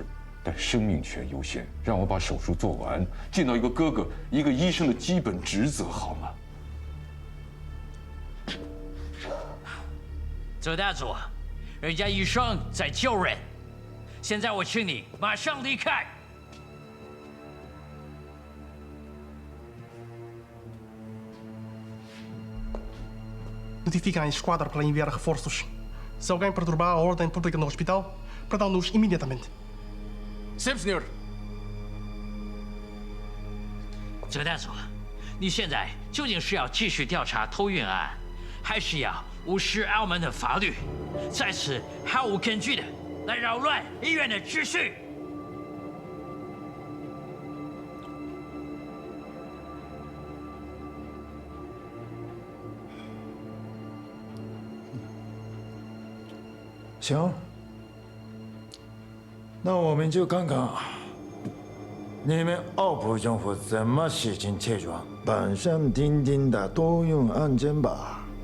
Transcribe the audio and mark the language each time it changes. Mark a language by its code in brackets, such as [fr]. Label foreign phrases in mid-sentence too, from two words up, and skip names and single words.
[zh] 但生命权优先，让我把手术做完，尽到一个哥哥、一个医生的基本职责，好吗？泽大佐，人家医生在救人，现在我请你马上离开。 [pt] Notifica a esquadra para enviar reforços. Se alguém perturbar a ordem pública no hospital, prendam-nos imediatamente. Sempre, senhor. [zh] 泽大佐，你现在究竟是要继续调查偷运案，还是要无视澳门的法律，在此毫无根据的来扰乱医院的秩序？行，那我们就看看你们澳葡政府怎么洗清这桩板上钉钉的多用案件吧。